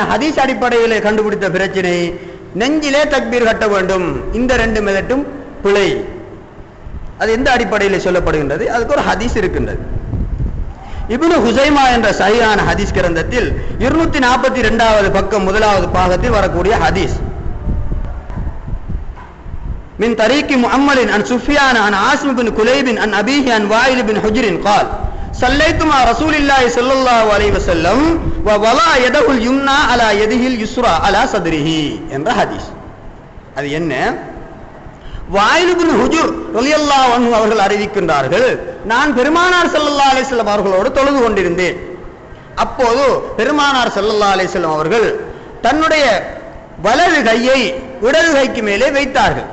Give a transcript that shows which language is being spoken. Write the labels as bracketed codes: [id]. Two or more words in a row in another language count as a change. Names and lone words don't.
[ta] ஹதீஸ் அடிப்படையிலே கண்டுபிடித்த பிரச்சனை, நெஞ்சிலே தக்பீர் கட்ட வேண்டும். இந்த 2 மெதட்டும் பிழை. அது எந்த அடிப்படையில் சொல்லப்படுகின்றது? அதுக்கு ஒரு ஹதீஸ் இருக்கின்றது. இப்னு ஹுசைமா என்ற சஹீஹான ஹதீஸ் கிரந்தத்தில் 242வது பக்கம் 1வது பாகத்தில் வரக்கூடிய ஹதீஸ். [ar] من طريق محمد عن سفيان عن عاصم بن كليب عن أبيه عن وائل بن حجر قال صليت مع رسول الله صلى الله عليه وسلم ووضع يده اليمنى على يده اليسرى على صدره [ta] என்ற ஹதீஸ். அது என்ன? வாயில் இப்னு ஹுஜர் [ar] رضي الله عنه [ta] அவர்கள் அறிவிக்கின்றார்கள், நான் பெருமானார் [ar] صلى الله عليه وسلم [ta] அவர்களோடு தொழுது கொண்டிருந்தேன். அப்போது பெருமானார் [ar] صلى الله عليه وسلم [ta] அவர்கள் தன்னுடைய வலது கையை இடது கைக்கு மேலே வைத்தார்கள்.